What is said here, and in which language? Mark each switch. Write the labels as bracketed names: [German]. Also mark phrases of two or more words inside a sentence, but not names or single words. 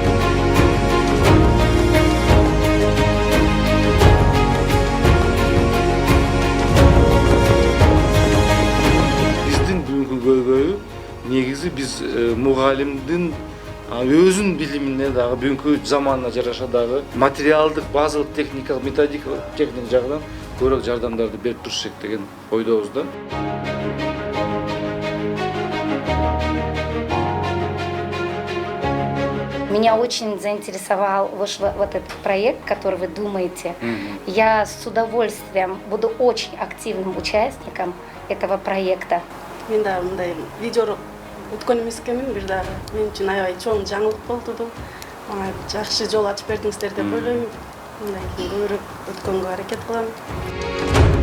[Kyrgyz] Көйгөйү негизи биз мугалимдин өзүнүн билимине дагы бүгүнкү заманына жараша дагы материалдык, базалык, техникалык, методикалык жагынан көбүрөөк жардамдарды берип туруш керек деген ойдобуз да. [Russian] Меня очень заинтересовал вот этот проект, который вы думаете. Я с удовольствием буду очень активным участником этого проекта. [Kyrgyz] Мен да мындай видео өткөн эмес экенмин, бир дагы мен үчүн аябай чоң жаңылык болду. Мага жакшы жол ачып бердиңиздер деп ойлойм. Мындай көбүрөөк өткөнгө аракет кылам.